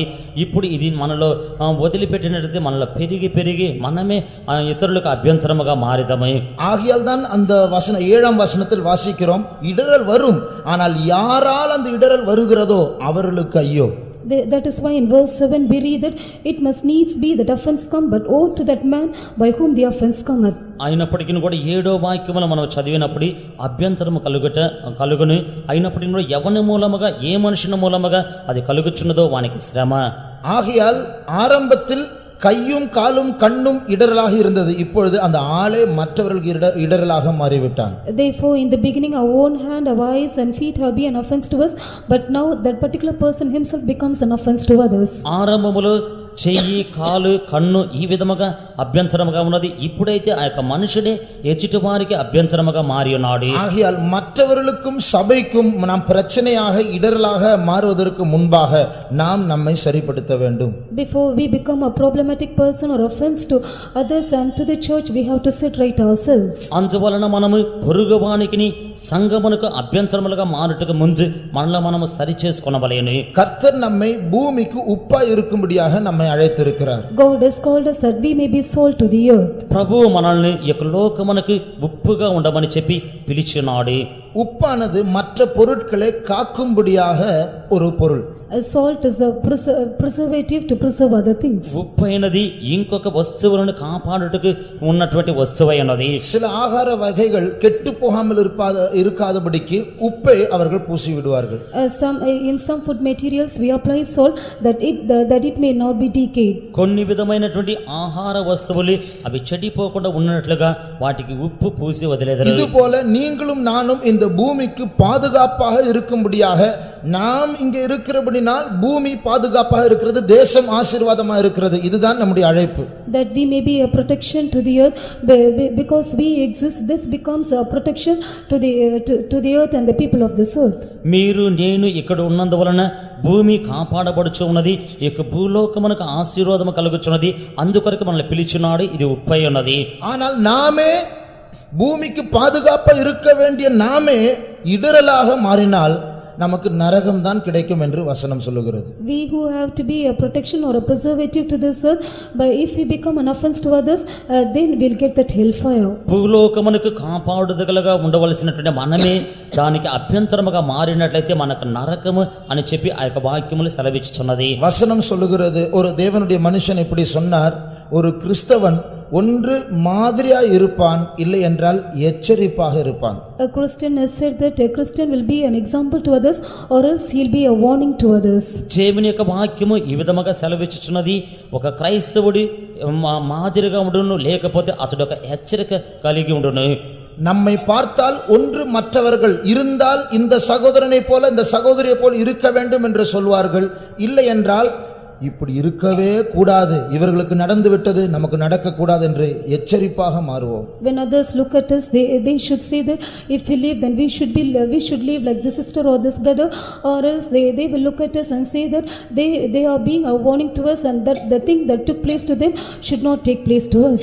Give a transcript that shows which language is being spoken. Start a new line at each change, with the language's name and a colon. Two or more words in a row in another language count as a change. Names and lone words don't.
Telugu: ఇప్పుడు ఇది మనలో వదిలిపెట్టినట్లయితే మనలో పెరిగి పెరిగి మనమే ఇతరులకు అభ్యంతరముగా మారిదమే.
Tamil: ஆகையால் தான் அந்த வசனம் 7ஆம் வசனத்தில் வாசிக்கிறோம், இடரல் வரும், ஆனால் யாரால் அந்த இடரல் வருகிறதோ அவர்களுக்கு ஐயோ.
English: That is why in verse 7 we read that it must needs be that offense come, but woe to that man by whom the offense cometh.
Telugu: అయినప్పటికీ కూడా 7వ వాక్యములో మనం చదివినప్పుడు అభ్యంతరము కలుగును. అయినప్పటికీ కూడా ఎవని మూలముగా ఏ మనుషుని మూలముగా అది కలుగుచున్నదో వానికి శ్రమ.
Tamil: ஆகையால் ஆரம்பத்தில் கையும் காலும் கண்ணும் இடரலாக இருந்தது, இப்பொழுது அந்த ஆளே மற்றவர்களுக்கு இடரலாக மாறிவிட்டான்.
English: Therefore in the beginning our own hand, our eyes and feet have been an offense to us, but now that particular person himself becomes an offense to others.
Telugu: ఆరంభములో చెయ్యి కాలు కన్ను ఈ విధముగా అభ్యంతరముగా ఉన్నది. ఇప్పుడైతే ఆ యొక్క మనుషుడే ఎదుటి వారికి అభ్యంతరముగా మారి ఉన్నాడు.
Tamil: ஆகையால் மற்றவர்களுக்கும் சபைக்கும் நாம் பிரச்சனையாக இடரலாக மாறுவதற்கு முன்பாக நாம் நம்மை சரிப்படுத்த வேண்டும்.
English: Before we become a problematic person or offense to others and to the church, we have to sit right ourselves.
Telugu: అందువలన మనము పొరుగువానికి సంఘమునకు అభ్యంతరములుగా మారుటకు ముందు మనలో మనము సరి చేసుకొనవలెను.
Tamil: கர்த்தர் நம்மை பூமிக்கு உப்பாய் இருக்கும்படியாக நம்மை அழைத்திருக்கிறார்.
English: God has called us that we may be salt to the earth.
Telugu: ప్రభువు మనల్ని ఈ యొక్క లోకమునకు ఉప్పుగా ఉండమని చెప్పి పిలిచినాడు.
Tamil: உப்பானது மற்ற பொருட்களை காக்கும்படியாக ஒரு பொருள்.
English: Salt is a preservative to preserve other things.
Telugu: ఉప్పు అయినది ఇంకొక వస్తువులను కాపాడుటకు ఉన్నటువంటి వస్తువై ఉన్నది.
Tamil: சில ஆகார வகைகள் கெட்டு போகாமல் இருக்காதபடிக்கு உப்பை அவர்கள் பூசி விடுவார்கள்.
English: In some food materials we apply salt that it may not be decayed.
Telugu: కొన్ని విధమైనటువంటి ఆహార వస్తువులు అవి చెడిపోకుండా ఉన్నట్లుగా వాటికి ఉప్పు పూసి వదిలేదరు.
Tamil: இதுபோல நீங்களும் நானும் இந்த பூமிக்கு பாதுகாப்பாக இருக்கும்படியாக நாம் இங்கே இருக்கிறபடினால் பூமி பாதுகாப்பாக இருக்கிறது, தேசம் ஆசீர்வாதமாக இருக்கிறது. இதுதான் நம்முடைய அழைப்பு.
English: That we may be a protection to the earth, because we exist, this becomes a protection to the earth and the people of this earth.
Telugu: మీరు నేను ఇక్కడ ఉన్నందువలన భూమి కాపాడబడుచు ఉన్నది, ఈ యొక్క భూలోకమునకు ఆశీర్వాదము కలుగుచున్నది. అందుకొరకు మనల్ని పిలిచినాడు. ఇది ఉప్పై ఉన్నది.
Tamil: ஆனால் நாமே பூமிக்கு பாதுகாப்பா இருக்க வேண்டிய நாமே இடரலாக மாறினால் நமக்கு நரகம் தான் கிடைக்கும் என்று வசனம் சொல்லுகிறது.
English: We who have to be a protection or a preservative to this earth, but if we become an offense to others, then we'll get that hellfire.
Telugu: భూలోకమునకు కాపాడుదగలగా ఉండవలసినటువంటి మనమే దానికి అభ్యంతరముగా మారినట్లయితే మనకు నరకము అని చెప్పి ఆ యొక్క వాక్యములు సెలవిచ్చుచున్నది.
Tamil: வசனம் சொல்லுகிறது, ஒரு தேவனுடைய மனுஷன் இப்படி சொன்னார், ஒரு கிறிஸ்தவன் ஒன்று மாதிரியா இருப்பான், இல்லை என்றால் எச்சரிப்பாக இருப்பான்.
English: A Christian has said that a Christian will be an example to others, or else he'll be a warning to others.
Telugu: దేవుని యొక్క వాక్యము ఈ విధముగా సెలవిచ్చుచున్నది, ఒక క్రైస్తవుడి మాదిరిగా ఉండును, లేకపోతే అతడు ఒక హెచ్చరిక కలిగి ఉండును.
Tamil: நம்மை பார்த்தால் ஒன்று மற்றவர்கள் இருந்தால் இந்த சகோதரனைப் போல இந்த சகோதரியைப் போல் இருக்க வேண்டும் என்று சொல்வார்கள். இல்லை என்றால் இப்படி இருக்கவே கூடாது, இவர்களுக்கு நடந்து விட்டது நமக்கு நடக்க கூடாது என்று எச்சரிப்பாக மாறுவோம்.
English: When others look at us, they should say that if we live, then we should live like this sister or this brother, or else they will look at us and say that they are being a warning to us, and that the thing that took place to them should not take place to us.